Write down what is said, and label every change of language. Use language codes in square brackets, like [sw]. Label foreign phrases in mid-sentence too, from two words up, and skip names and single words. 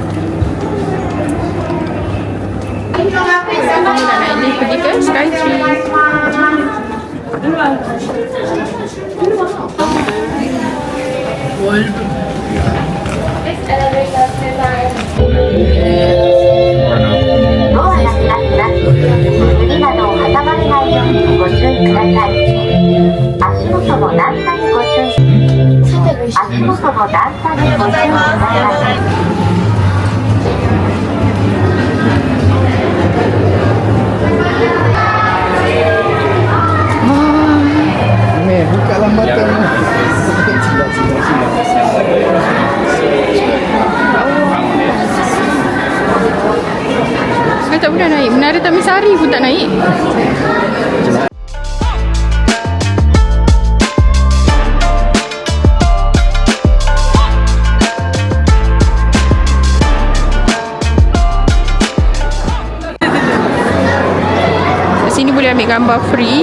[ms] Kita nak naik lift pergi ke Skytree. [ja] ドアが開きます。指などを挟まれないようにご注意ください。足元の段差にご注意。足元の段差にご注意ください。 [ms] Meh, buka lambatan. Silap. Saya tak pernah naik. Menara Tamisari pun tak naik. Sini boleh ambil gambar free.